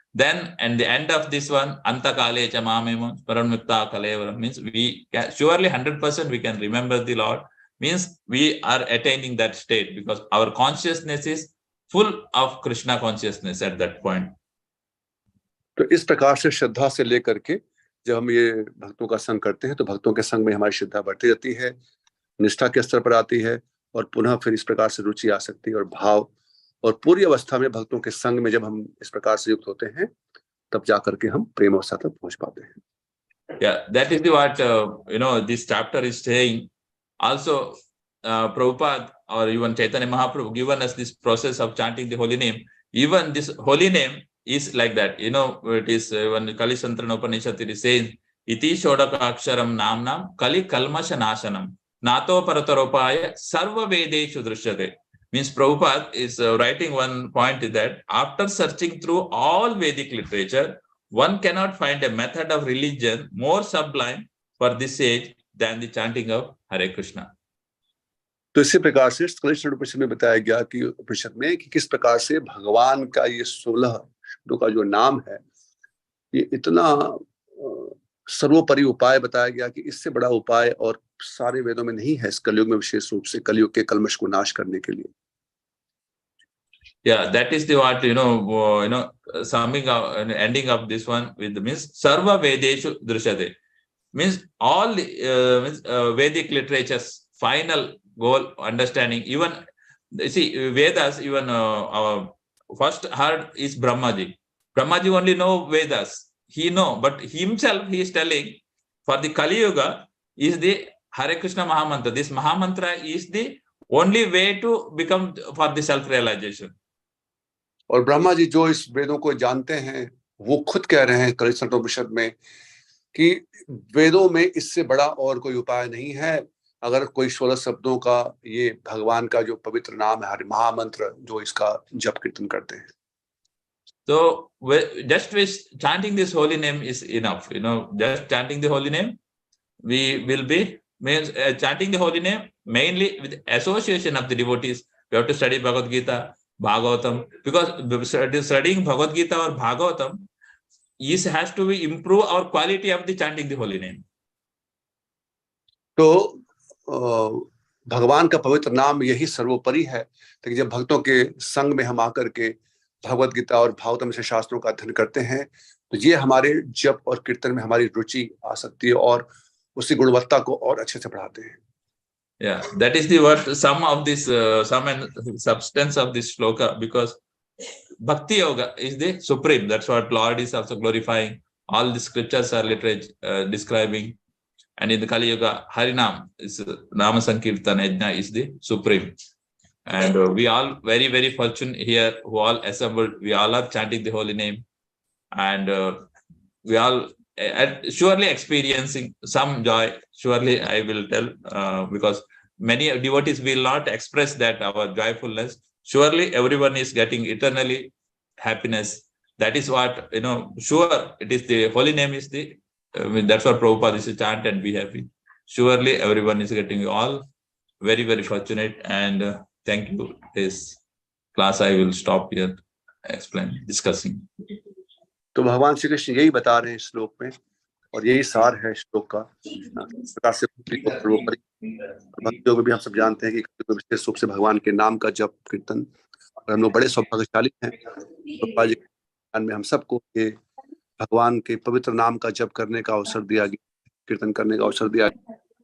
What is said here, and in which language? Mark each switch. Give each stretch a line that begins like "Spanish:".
English: Then, at the end of this one,
Sanskrit: Anta Kale cha mamema paramukta kalevara,
English: means we can, surely 100% we can remember the Lord, means we are attaining that state because our consciousness is full of Krishna consciousness at that point.
Hindi: तो इस प्रकार से श्रद्धा से लेकर के जब हम ये भक्तों का संग करते हैं तो भक्तों के संग में हमारी श्रद्धा बढ़ती रहती है, निष्ठा के स्तर पर आती है और पुनः फिर इस प्रकार से रुचि आ सकती है और भाव, और पूरी अवस्था में भक्तों के संग में जब हम इस प्रकार से युक्त होते हैं तब जाकर के हम प्रेम अवस्था तक पहुंच पाते हैं।
English: Yeah, that is what this chapter is saying. Also, Prabhupada or even Chaitanya Mahaprabhu given us this process of chanting the holy name. Even this holy name is like that. It is when Kali Santrana Upanishad it is saying,
Sanskrit: Iti Shodaka Aksharam Namnam Kali Kalmasha Nasanam Nato Parataropaya Sarva Vedeshu Drishyate.
English: Means Prabhupada is writing one point is that after searching through all Vedic literature, one cannot find a method of religion more sublime for this age than the chanting of Hare Krishna.
Hindi: तो इसी प्रकार से कलिशरण उपनिषद में बताया गया कि उपनिषद में कि किस प्रकार से भगवान का ये 16 शब्दों का जो नाम है ये इतना सर्वोपरि उपाय बताया गया कि इससे बड़ा उपाय और सारे वेदों में नहीं है इस कलयुग में, विशेष रूप से कलयुग के कल्मश को नाश करने के लिए।
English: Yeah, that is the what summing up and ending of this one with means
Sanskrit: Sarva Vedeshu Drishyate,
English: means all Vedic literature's final goal understanding. Even see Vedas, even our first heard is Brahmaji. Brahmaji only know Vedas. He know, but himself he is telling for the Kali Yuga is the Hare Krishna Mahamantra. This Mahamantra is the only way to become for the self-realization.
Hindi: और ब्रह्मा जी जो इस वेदों को जानते हैं वो खुद कह रहे हैं कलिशरण उपनिषद में कि वेदों में इससे बड़ा और कोई उपाय नहीं है। अगर कोई 16 शब्दों का ये भगवान का जो पवित्र नाम है हरि महामंत्र जो इसका जप कीर्तन करते हैं,
English: so just chanting this holy name is enough. Just chanting the holy name, we will be means chanting the holy name mainly with association of the devotees. We have to study Bhagavad Gita, Bhagavatam, because studying Bhagavad Gita or Bhagavatam has to be improve our quality of the chanting the holy name.
Hindi: तो भगवान का पवित्र नाम यही सर्वोपरि है। तो जब भक्तों के संग में हम आकर के भगवद गीता और भागवतम से शास्त्रों का अध्ययन करते हैं तो ये हमारे जप और कीर्तन में हमारी रुचि आ सकती है और उसकी गुणवत्ता को और अच्छे से बढ़ाते हैं।
English: Yeah, that is the what sum of this sum and substance of this shloka, because Bhakti Yoga is the supreme. That's what Lord is also glorifying. All the scriptures are literally describing. And in the Kali Yuga, Harinam is Nama Sankirtan Yajna is the supreme. And we all very, very fortunate here who all assembled. We all are chanting the holy name. And we all and surely experiencing some joy. Surely I will tell, because many devotees will not express that our joyfulness. Surely everyone is getting eternally happiness. That is what, sure, it is the holy name is the, that's what Prabhupada is to chant and be happy. Surely everyone is getting all very, very fortunate. And thank you. This class I will stop here, discussing.
Hindi: तो भगवान श्री कृष्ण यही बता रहे हैं इस श्लोक में, और यही सार है श्लोक का। इस प्रकार से भक्तियों में भी हम सब जानते हैं कि विशेष रूप से भगवान के नाम का जप कीर्तन, और हम लोग बड़े सौभाग्यशाली हैं में हम सबको ये भगवान के पवित्र नाम का जप करने का अवसर दिया गया, कीर्तन करने का अवसर दिया गया।